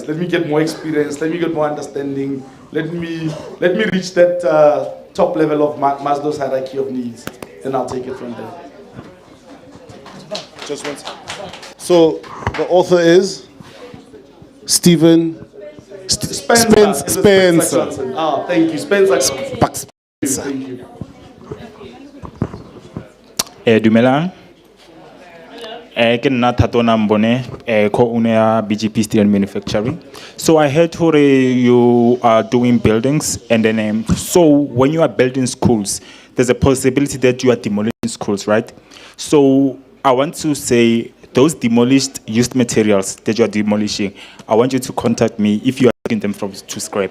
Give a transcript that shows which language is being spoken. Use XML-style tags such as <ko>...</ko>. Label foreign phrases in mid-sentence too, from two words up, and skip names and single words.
<en>Let me get more experience. Let me get more understanding. Let me reach that top level of Maslow's hierarchy of needs. Then I'll take it from there. Just one second. So the author is Stephen Spencer. Ah, thank you, Spencer. Thank you.</en> <st>Dumelang. Ke nna Thatona Mbone, co-owner ya BGP Steel and Manufacturing.</st> <en>So I heard you are doing buildings, and then so when you are building schools, there's a possibility that you are demolishing schools, right? So I want to say those demolished used materials that you are demolishing, I want you to contact me if you are taking them to scrap.</en>